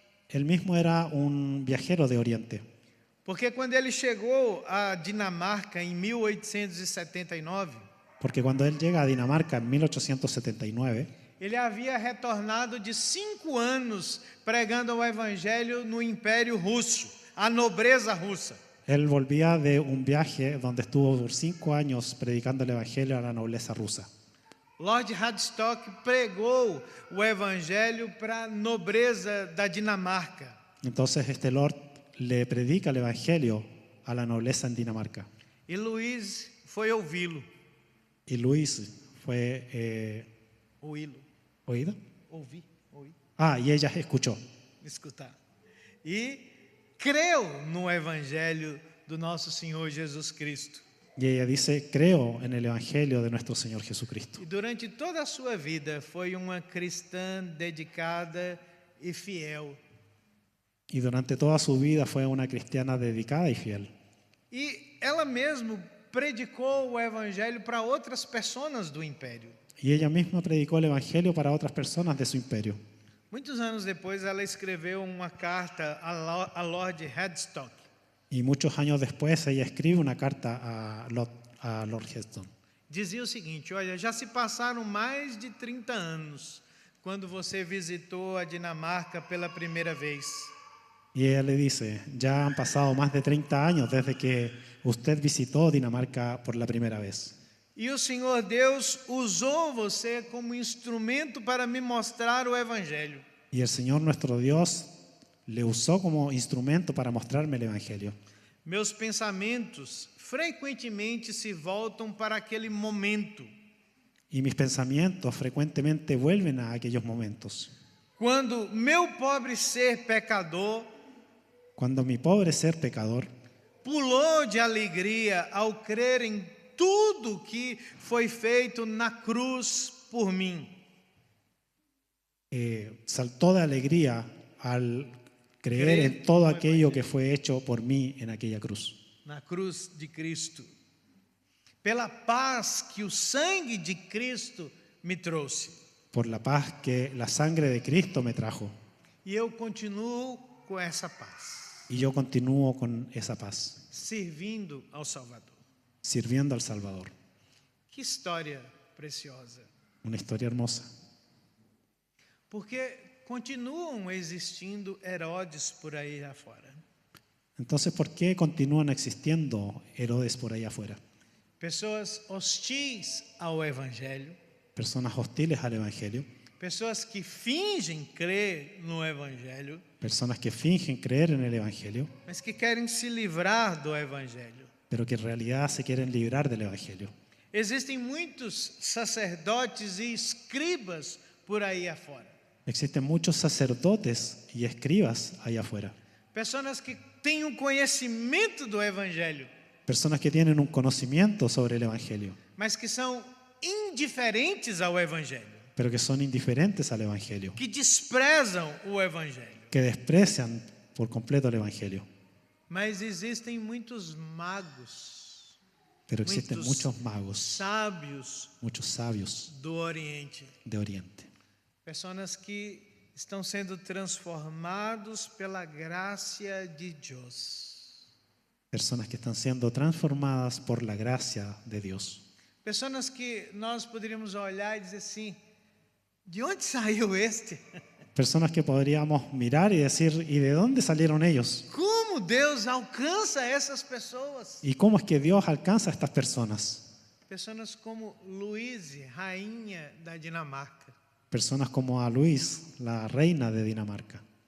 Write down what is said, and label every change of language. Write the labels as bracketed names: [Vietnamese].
[Spanish] Él mismo era un viajero de Oriente, [Portuguese] porque quando ele chegou à Dinamarca em 1879, [Spanish] porque cuando él llega a Dinamarca en 1879, [Portuguese] ele havia retornado de 5 anos pregando o evangelho no Império Russo, a nobreza russa. [Spanish] él volvía de un viaje donde estuvo por 5 años predicando el evangelio a la nobleza rusa. [Portuguese] Lord Hadstock pregou o evangelho para a nobreza da Dinamarca. [Spanish] Entonces este lord le predica el evangelio a la nobleza en Dinamarca. [Portuguese] E Luiz foi ouvi-lo. [Spanish] Y Luis fue [Portuguese] Ouvi-lo. [Spanish] oído. [Portuguese] Ouvi. [Spanish] Y ella escuchó. [Portuguese] Escutar. E creu no evangelho do nosso Senhor Jesus Cristo. [Spanish] Y ella dice, creo en el evangelio de nuestro Señor Jesucristo. [Portuguese] E durante toda a sua vida foi uma cristã dedicada e fiel. [Spanish] Y durante toda su vida fue una cristiana dedicada y fiel. [Portuguese] E ela mesma predicou o evangelho para outras pessoas do império. [Spanish] Y ella misma predicó el evangelio para otras personas de su imperio. [Portuguese] Muitos anos depois, ela escreveu uma carta a Lord Hadstock. [Spanish] Y muchos años después ella escribe una carta a Lord Hurston. [Portuguese] Dizia o seguinte: olha, já se passaram mais de 30 anos quando você visitou a Dinamarca pela primeira vez. [Spanish] Y ella le dice, ya han pasado más de 30 años desde que usted visitó Dinamarca por la primera vez. [Portuguese] E o Senhor Deus usou você como instrumento para me mostrar o Evangelho. [Spanish] Y el Señor nuestro Dios le usó como instrumento para mostrarme el Evangelio. [Portuguese] Meus pensamentos frequentemente se voltam para aquele momento, [Spanish] Y mis pensamientos frecuentemente vuelven a aquellos momentos. [Portuguese] quando meu pobre ser pecador [Spanish] Cuando mi pobre ser pecador [Portuguese] pulou de alegria ao crer em tudo que foi feito na cruz por mim. [Spanish] saltó de alegría al creer en todo aquello que fue hecho por mí en aquella cruz. [Portuguese] Na cruz de Cristo. Pela paz que o sangue de Cristo me trouxe. [Spanish] Por la paz que la sangre de Cristo me trajo. [Portuguese] E eu continuo com essa paz. [Spanish] Y yo continúo con esa paz, [Portuguese] Servindo ao Salvador. [Spanish] sirviendo al Salvador. [Portuguese] Que história preciosa. [Spanish] Una historia hermosa. [Portuguese] Porque continuam existindo Herodes por aí afora. [Spanish] Entonces, ¿por qué continúan existiendo Herodes por ahí afuera? [Portuguese] Pessoas hostis ao Evangelho. [Spanish] Personas hostiles al Evangelio. [Portuguese] Pessoas que fingem crer no Evangelho, [Spanish] Personas que fingen creer en el Evangelio, [Portuguese] mas que querem se livrar do Evangelho. [Spanish] pero que en realidad se quieren librar del Evangelio. [Portuguese] Existem muitos sacerdotes e escribas por aí afora. [Spanish] Existen muchos sacerdotes y escribas allá afuera. [Portuguese] Pessoas que têm um conhecimento do Evangelho, [Spanish] Personas que tienen un conocimiento sobre el Evangelio, [Portuguese] mas que são indiferentes ao Evangelho, [Spanish] pero que son indiferentes al Evangelio, [Portuguese] que desprezam o Evangelho. [Spanish] que desprecian por completo el Evangelio. [Portuguese] Mas existem muitos magos, [Spanish] Pero existen [Portuguese] muitos [Spanish] muchos magos, [Portuguese] sábios [Spanish] muchos sabios [Portuguese] do Oriente. [Spanish] de Oriente. [Portuguese] Pessoas que estão sendo transformados pela graça de Deus. [Spanish] Personas que están siendo transformadas por la gracia de Dios. [Portuguese] Pessoas que nós poderíamos olhar e dizer assim: de onde saiu este? [Spanish] Personas que podríamos mirar y decir, ¿y de dónde salieron ellos? [Portuguese] Como Deus alcança essas pessoas? [Spanish] ¿Y cómo es que Dios alcanza a estas personas? [Portuguese] Pessoas como Luíse, rainha da Dinamarca. [Spanish] Personas como a Luis, la reina de Dinamarca.